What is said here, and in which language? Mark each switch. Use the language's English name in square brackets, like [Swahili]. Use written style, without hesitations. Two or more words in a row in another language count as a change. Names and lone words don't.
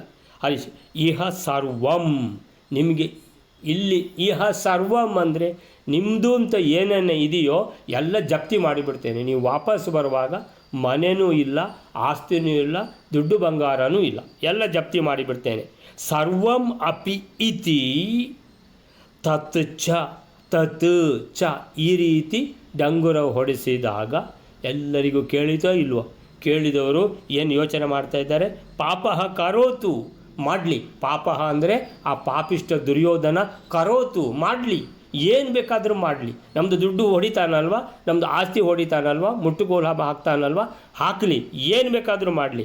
[Kannada] ಹರಿಷ್ [Sanskrit] ಇಹ ಸರ್ವಂ [Kannada] ನಿಮಗೆ ಇಲ್ಲಿ, [Sanskrit] ಇಹ ಸರ್ವಂ [Kannada] ಅಂದರೆ ನಿಮ್ಮದು ಅಂತ ಏನೇನು ಇದೆಯೋ ಎಲ್ಲ ಜಪ್ತಿ ಮಾಡಿಬಿಡ್ತೇನೆ. ನೀವು ವಾಪಸ್ ಬರುವಾಗ ಮನೆಯೂ ಇಲ್ಲ, ಆಸ್ತಿನೂ ಇಲ್ಲ, ದುಡ್ಡು ಬಂಗಾರನೂ ಇಲ್ಲ, ಎಲ್ಲ ಜಪ್ತಿ ಮಾಡಿಬಿಡ್ತೇನೆ. [Sanskrit] ಸರ್ವಂ ಅಪಿ ಇತಿ ತತ್ ಚ [Kannada] ಈ ರೀತಿ ಡಂಗುರ ಹೊಡೆಸಿದಾಗ ಎಲ್ಲರಿಗೂ ಕೇಳಿತೋ ಇಲ್ವೋ? ಕೇಳಿದವರು ಏನು ಯೋಚನೆ ಮಾಡ್ತಾ ಇದ್ದಾರೆ, [Sanskrit] ಪಾಪಃ ಕರೋತು [Kannada] ಮಾಡಲಿ, ಪಾಪಃ ಅಂದರೆ ಆ ಪಾಪಿಷ್ಟ ದುರ್ಯೋಧನ, ಕರೋತು ಮಾಡಲಿ, ಏನು ಬೇಕಾದರೂ ಮಾಡಲಿ, ನಮ್ಮದು ದುಡ್ಡು ಹೊಡಿತಾನಲ್ವ, ನಮ್ಮದು ಆಸ್ತಿ ಹೊಡಿತಾನಲ್ವ, ಮುಟ್ಟುಗೋಲು ಹಾಕ್ತಾನಲ್ವ, ಹಾಕಲಿ, ಏನು ಬೇಕಾದರೂ ಮಾಡಲಿ.